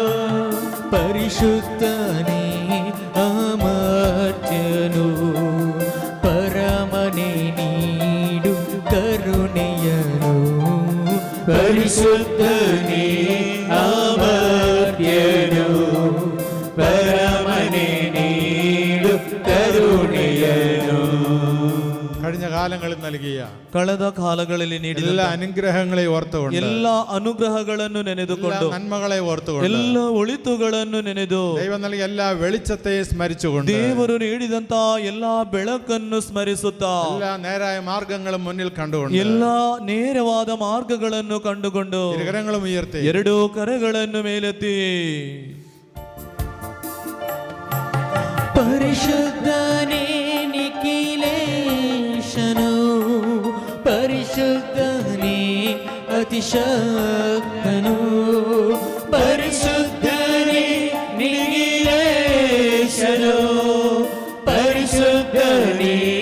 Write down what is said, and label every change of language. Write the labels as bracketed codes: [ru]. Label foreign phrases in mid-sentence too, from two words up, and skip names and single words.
[kn] ಪರಿಶುದ್ಧನೇ ಅಮರ್ತ್ಯನು, ಪರಮನೆ ನೀಡು ಕರುಣೆಯನು. ಪರಿಶುದ್ಧನೇ ಅಮರ್ತ್ಯನು, ಪರಮನೆ ನೀಡು ಕರುಣೆಯನು. [ml] കഴിഞ്ഞ കാലങ്ങളിൽ നൽകിയ [kn] ಕಳೆದ ಕಾಲಗಳಲ್ಲಿ ನೀಡಿದ [ml] എല്ലാ അനുഗ്രഹങ്ങളെ ഓർത്തുകൊണ്ട്, [kn] ಎಲ್ಲ ಅನುಗ್ರಹಗಳನ್ನು ನೆನೆದುಕೊಂಡು, [ml] നന്മകളെ ഓർത്തുകൊണ്ട്, [kn] ಎಲ್ಲ ಒಳಿತುಗಳನ್ನು ನೆನೆದು, [ml] ദൈവം നൽകിയ എല്ലാ വെളിച്ചത്തെ സ്മരിച്ചുകൊണ്ട്, [kn] ದೇವರು ನೀಡಿದಂತ ಎಲ್ಲಾ ಬೆಳಕನ್ನು ಸ್ಮರಿಸುತ್ತಾ, [ml] എല്ലാ നേരായ മാർഗങ്ങളും മുന്നിൽ കണ്ടുകൊണ്ട്, [kn] ಎಲ್ಲಾ ನೇರವಾದ ಮಾರ್ಗಗಳನ್ನು ಕಂಡುಕೊಂಡು, [ml] ഇരുകരങ്ങളും ഉയർത്തി [kn] ಎರಡೂ ಕರಗಳನ್ನು ಮೇಲೆತ್ತಿ ಪರಿಶುದ್ಧನೇ ನಿಖಿಲೇಶನು, ಪರಿಶುದ್ಧನೇ ಅತಿಶಕ್ತನು, ಪರಿಶುದ್ಧನೇ ನಿಖಿಲೇಶನು, ಪರಿಶುದ್ಧನೇ